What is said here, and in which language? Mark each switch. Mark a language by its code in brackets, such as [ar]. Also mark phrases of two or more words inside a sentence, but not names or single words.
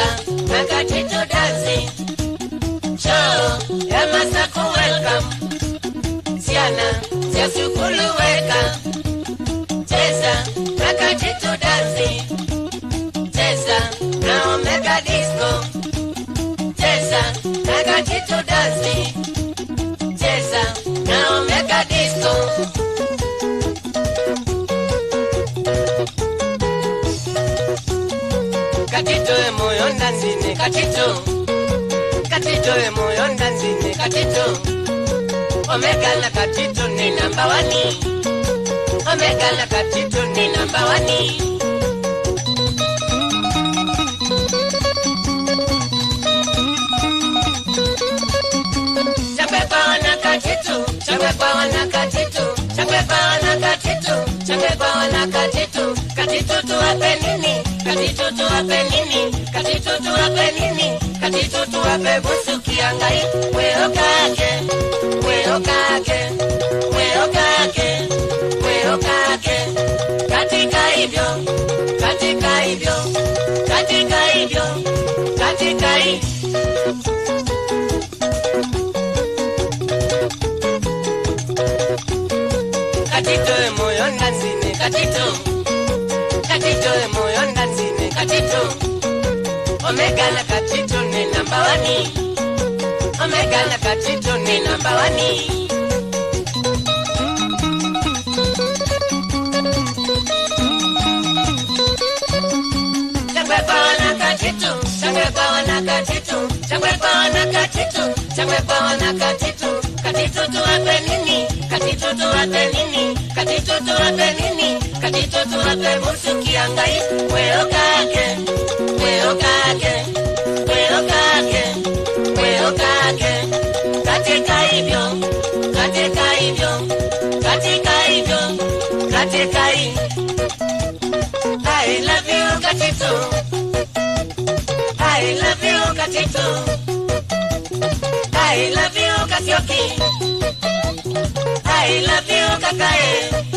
[sw] na katitu dansi Show ya Masako welcome Siana ya Sukulu welcome Cheza na katitu dansi Cheza na omega disco Cheza na katitu dansi Cheza na omega disco Katito e moyo ndanzine katito Katito e moyo ndanzine katito Omega na katito ni number 1 Omega na katito ni number 1 Chakwe kwa wana katitu Chakwe kwa wana katitu Chakwe kwa wana katitu Chakwe kwa wana katitu Katitu tuwape nini Katitu tuwape nini Katitu tuwape nini Katitu tuwape busu kiangai Weo kake Weo kake Weo kake Weo kake Katika hivyo Katika hivyo Katika hivyo Katika hivyo Katito e moyo ndanzine katito Katito e moyo ndanzine katito Omega na katito ni number 1 Omega na katito ni number 1 Chakwe kwa wana katitu Chakwe kwa wana katitu Chakwe kwa wana katitu Chakwe kwa wana katitu Katitu tuwape nini Katitu tuwape nini Katitu tuwape nini Katitu tuwape busu kiangai Weo kake Weo kake Weo kake Weo kake Katika hivyo Katika hivyo Katika hivyo Katika hivyo [en] I love you Katitu I love you Katitu I love you Kasioki I love you Kakae